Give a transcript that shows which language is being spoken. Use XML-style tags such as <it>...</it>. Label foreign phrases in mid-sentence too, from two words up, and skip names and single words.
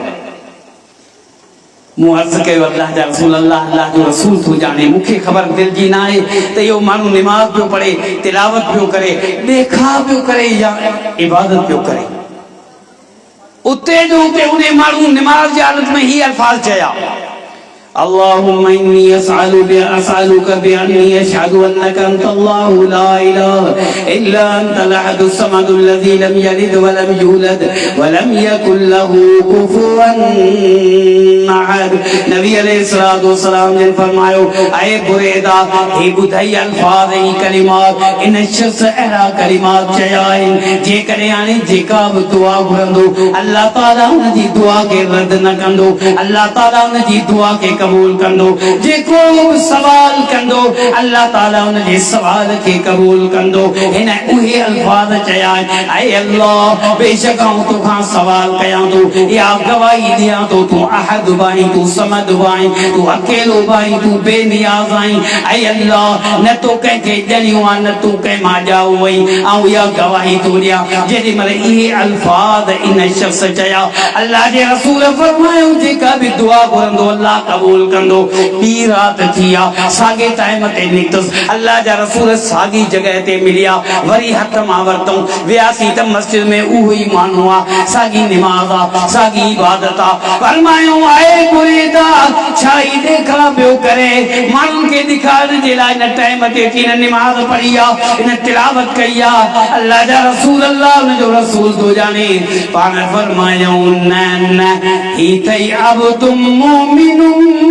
<sd>मूं अर्ज़ कयो अल्लाह जा रसूल अल्लाह जो रसूल तूं ॼाणे मूंखे ख़बर दिलि जी न आहे त इहो माण्हू निमाज़ पियो पढ़े तिलावत पियो करे ॾेखाव पियो करे या इबादत पियो करे। उते जो उते उन माण्हू निमाज़ जी हालत में ही अल्फाज़ चया</sd> <ar>اللهم إني أسألك بأني أشهد أنك أنت الله لا إله إلا أنت الأحد الصمد الذي لم يلد ولم يولد ولم يكن له كفوا أحد</ar> <sd>नबी</sd> <ar>عليه الصلاة والسلام</ar> <sd>जिन फरमायो ऐ बुरैदा हे बुधई अल्फाज ई कलिमात इन शख्स अहरा कलिमात चया जे करे आने जेका भी दुआ घुरंदो अल्लाह ताला उन जी दुआ के रद्द न कंदो अल्लाह ताला उन जी दुआ के कबूल कंदो जेको सवाल कंदो अल्लाह ताला उन जे सवाल के कबूल कंदो इन उहे अल्फाज चया ऐ अल्लाह बेशक आऊं तोखां सवाल कयां तो या गवाही दियां तो तू अहद बाई तू समद बाई तू अकेलो बाई तू बेनियाज आई ऐ अल्लाह न तो कंहिंखे ॼणियो आहे न तू कंहिं मां ॼाओ वई ऐं इहा गवाही तो ॾियां जेॾी महिल इहे अल्फाज इन शख्स चया अल्लाह जे रसूल फरमायो जेका बि दुआ घुरंदो अल्लाह कबूल कंदो ॿी राति थी आहे साॻे टाइम ते निकितुसि अल्लाह जा रसूल साॻी जॻह ते मिलिया वरी हथ मां वरितऊं वियासीं त मस्जिद में उहो ई माण्हू आहे साॻी निमाज़ आहे साॻी इबादत आहे फरमायो आहे बुरैदा छा ई ॾेखार पियो करे माण्हुनि खे ॾेखारण जे लाइ हिन टाइम ते हिन निमाज़ पढ़ी आहे हिन तिलावत कई आहे अल्लाह जा रसूल अल्लाह उन जो रसूल तो जाने पाण फरमायो न न ही तई</sd> <ar>عبد مؤمن</ar>